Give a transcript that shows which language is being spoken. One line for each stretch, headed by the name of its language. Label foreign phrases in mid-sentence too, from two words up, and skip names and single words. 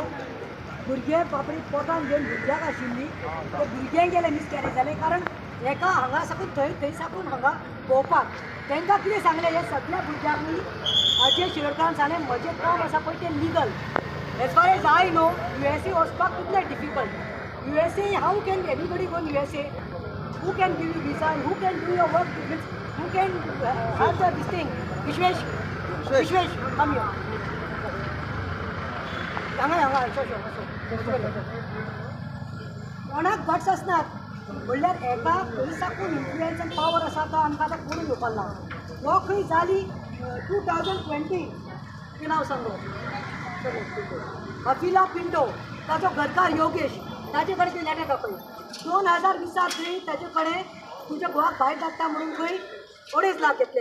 Konkani: भुरगे बापडे पोटान घेवन भुरग्याक आशिल्ली, ते भुरग्यांक गेले मिसकॅरेज जालें. कारण एका हांगा साकून थंय साकून हांगा भोंवपाक तांकां कितें सांगलें, हे सगळ्या भुरग्यांनी अजय शिरोडकरान सांगलें म्हजें काम आसा पळय तें लिगल.
English: As far as I know USA
Konkani: वचपाक कितलें डिफिकल्ट.
English: USA how can anybody go USA? Who can give you visa, who can do your work, who can have this thing? Vishwesh, come here.
Konkani: कोणाक गट्स असणार म्हणल्यार एका पयसाकून इन्फ्लुएन्स आनी पावर आसा तो आमकां आतां कोणूय घेवपाक ना. हो खंय जाली 2020 कितें नांव सांगो अफिला पिंटो, ताचो घरकार योगेश, ताचे कडेन ती लेटर दाखय 2020 खंय ताचे कडेन तुज्या घोवाक भायर धाडटा म्हणून खंय 2.5 लाख घेतले.